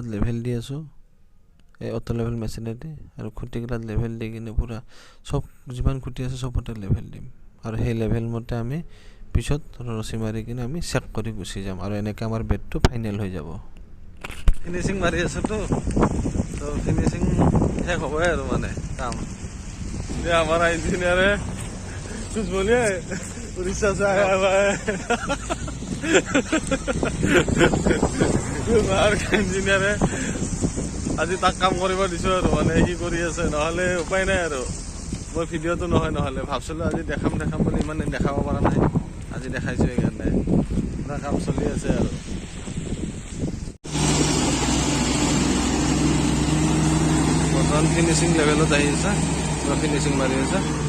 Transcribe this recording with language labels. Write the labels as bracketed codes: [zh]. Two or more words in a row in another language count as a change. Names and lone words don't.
[as] লেভেল দি আছো এই [en] auto level [as] মেচিনেদি আৰু খুঁটিগিলাত লেভেল দি কিনে পুৰা সব যিমান খুঁটি আছে সবতে লেভেল দিম আৰু সেই লেভেল মতে আমি পিছত ৰচি মাৰি কিনে আমি চেক কৰি গুচি যাম আৰু এনেকৈ আমাৰ বেডটো ফাইনেল হৈ যাব ফিনিশিং মাৰি আছে তো ফিনিশিং শেষ হ'বই আৰু মানে কাম [hi] ये हमारा इंजीनियर है कुछ बोलिए उड़ीसा से आया हुआ है इंजीनियर है [as] আজি তাক কাম কৰিব দিছো আৰু মানে কি কৰি আছে নহলে উপায় নাই আৰু মই ভিডিঅ'টো নহলে ভাবছিলো আজি দেখাম বুলি ইমান দেখাব পৰা নাই আজি দেখাইছো এইকাৰণে পুৰা কাম চলি আছে আৰু বৰ্তমান ফিনিশিং লেভেলত আহি আছে পুৰা ফিনিশিং মাৰি আছে